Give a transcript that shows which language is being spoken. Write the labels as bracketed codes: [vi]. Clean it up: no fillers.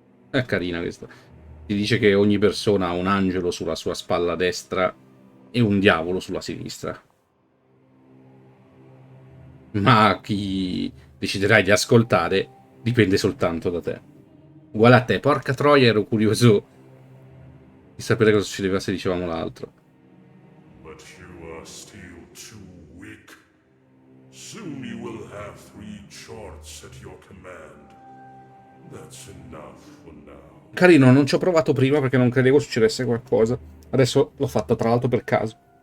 [it] È carina questa. Ti dice che ogni persona ha un angelo sulla sua spalla destra e un diavolo sulla sinistra. Ma chi deciderai di ascoltare dipende soltanto da te. Uguale a te, porca troia, ero curioso di sapere cosa succedeva se dicevamo l'altro. [en] But you are still too weak. Soon you will have 3 charts at your command. That's enough for now. [it] Carino, non ci ho provato prima perché non credevo succedesse qualcosa. Adesso l'ho fatto tra l'altro per caso.